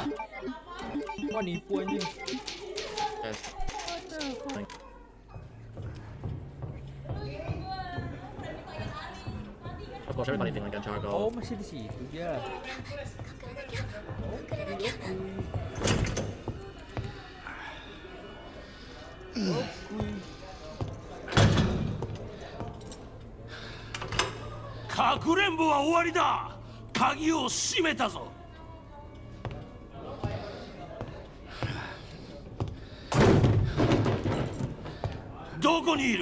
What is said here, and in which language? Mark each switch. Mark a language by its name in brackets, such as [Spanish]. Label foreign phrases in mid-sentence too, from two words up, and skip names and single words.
[Indonesian] Wah nipu anjing. [English] Yes. Of course, everybody in Finland can juggle. [Indonesian] Oh masih di situ dia. Oh, [Japanese] かくれんぼは終わりだ。鍵を閉めたぞ。どこにいる？